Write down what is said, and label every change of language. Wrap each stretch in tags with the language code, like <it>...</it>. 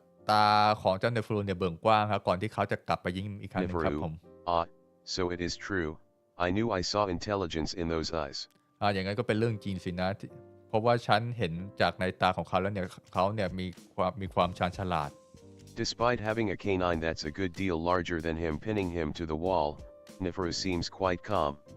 <th>ตาของเจ้าเนฟลูเนี่ยเบิ่งกว้างครับก่อนที่เขาจะกลับไปยิงอีกครั้งนึงครับผม</th> <en>So it is true. I knew I saw intelligence in those eyes.</en> <th>อย่างนั้นก็เป็นเรื่องจริงสินะเพราะว่าฉันเห็นจากในตาของเขาแล้วเนี่ยเขาเนี่ยมีความชาญฉลาด</th> <en>Despite having a canine that's a good deal larger than him pinning him to the wall, Neferu seems quite calm.</en>